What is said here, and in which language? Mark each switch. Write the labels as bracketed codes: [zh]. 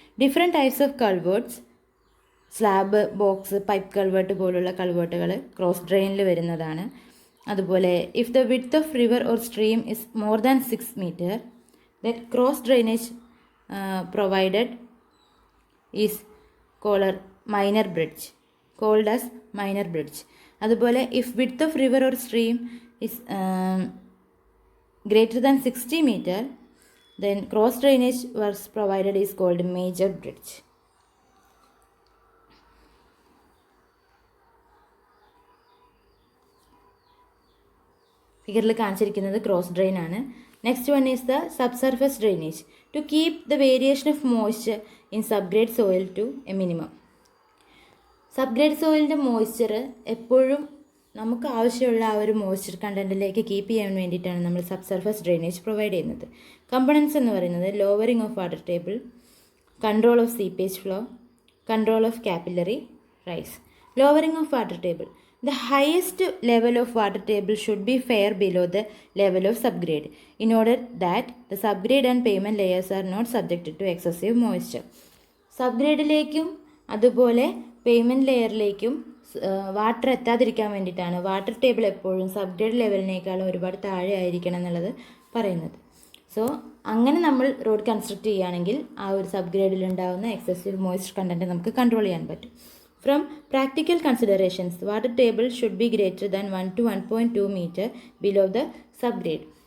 [en] different types of culverts, [ml] slab, box, pipe culvert പോലുള്ള കൾവേർട്ടുകൾ cross ഡ്രെയിനിൽ വരുന്നതാണ്. [en] അതുപോലെ if the width of river or stream is more than 6 meter, then cross drainage provided is called minor bridge, called as minor bridge. അതുപോലെ if width of river or stream is greater than 60 meter, then cross drainage works provided is called major bridge. [ml] ഫിഗറിൽ കാണിച്ചിരിക്കുന്നത് cross drain ആണ്. [en] Next one is the subsurface drainage to keep the variation of moisture in subgrade soil to a minimum. [ml] Subgrade സോയിലിൻ്റെ moisture എപ്പോഴും നമുക്ക് ആവശ്യമുള്ള ആ ഒരു moisture കണ്ടൻറ്റിലേക്ക് keep ചെയ്യാൻ വേണ്ടിയിട്ടാണ് നമ്മൾ സബ്സർഫസ് ഡ്രെയിനേജ് പ്രൊവൈഡ് ചെയ്യുന്നത്. [en] components [ml] എന്ന് പറയുന്നത് [en] Lowering of water table, control of seepage flow, control of capillary rise. Lowering of water table. The highest level of water table should be fair below the level of subgrade in order that the subgrade and pavement layers are not subjected to excessive moisture. [ml] സബ്ഗ്രേഡിലേക്കും അതുപോലെ payment ലെയറിലേക്കും water എത്താതിരിക്കാൻ വേണ്ടിയിട്ടാണ് water table എപ്പോഴും subgrade ലെവലിനേക്കാളും ഒരുപാട് താഴെ ആയിരിക്കണം എന്നുള്ളത് പറയുന്നത്. So അങ്ങനെ നമ്മൾ റോഡ് കൺസ്ട്രക്ട് ചെയ്യുകയാണെങ്കിൽ ആ ഒരു സബ്ഗ്രേഡിൽ ഉണ്ടാകുന്ന എക്സസീവ് മോയ്സ്ചർ കണ്ടൻറ്റ് നമുക്ക് കൺട്രോൾ ചെയ്യാൻ പറ്റും. [en] From practical considerations, the water table should be greater than 1 to 1.2 meter below the subgrade.